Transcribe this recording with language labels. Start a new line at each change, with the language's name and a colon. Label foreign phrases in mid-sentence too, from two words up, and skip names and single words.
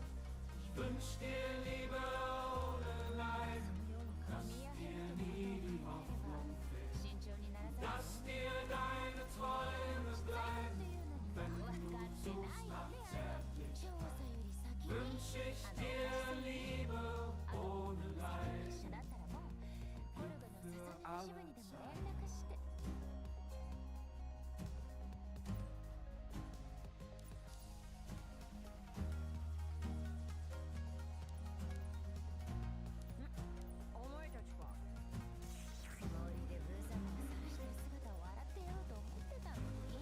German: Ich wünsch dir Liebe ohne Leiden, dass dir nie die Hoffnung fehlt, dass dir deine Träume bleiben. Wenn du suchst nach Zärtlichkeit, wünsch ich dir Liebe ohne Leiden. Für alle Zeit.
Japanese: お前たちか。曇りでブーザマが晒してる姿を笑ってやろうと思ってたのに。